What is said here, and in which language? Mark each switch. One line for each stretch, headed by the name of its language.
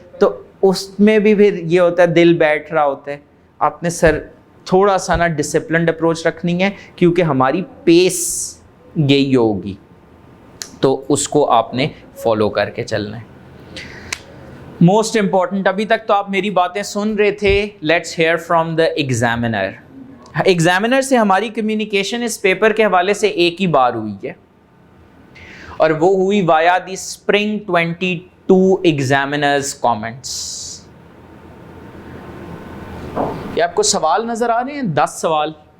Urdu: تو اس میں بھی پھر یہ ہوتا ہے دل بیٹھ رہا ہوتا ہے. آپ نے سر تھوڑا سا نا ڈسپلنڈ اپروچ رکھنی ہے کیونکہ ہماری پیس یہی ہوگی، تو اس کو آپ نے فالو کر کے چلنا ہے.
English: most important,
Urdu: ابھی تک تو آپ میری باتیں سن رہے تھے.
English: Let's hear from the examiner.
Urdu: Examiner سے ہماری کمیونیکیشن اس پیپر کے حوالے سے ایک ہی بار ہوئی ہے، اور وہ ہوئی
English: Via the spring 22 examiners comments.
Urdu: یہ آپ کو سوال نظر آ رہے ہیں؟ 10 سوال.